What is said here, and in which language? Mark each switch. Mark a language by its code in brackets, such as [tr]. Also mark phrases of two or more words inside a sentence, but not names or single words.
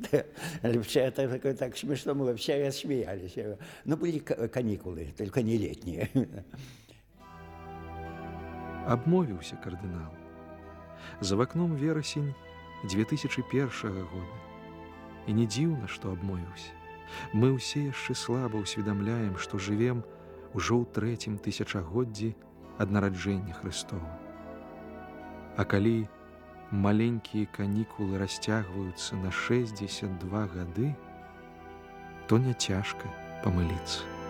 [ru] Вчера это такое так смешно было, все рассмеялись. Но были каникулы, только не летние. [be] Обмовился кардинал. За вокном вересень 2001 года. И не дзіўна, што абмовіўся. Мы ўсе яшчэ слаба ўсведамляем, што жывем ужо ў 3-м тысячагоддзі ад нараджэння Хрыстова. А калі маленькія канікулы расцягваюцца на 62 гады, то не цяжка памыліцца.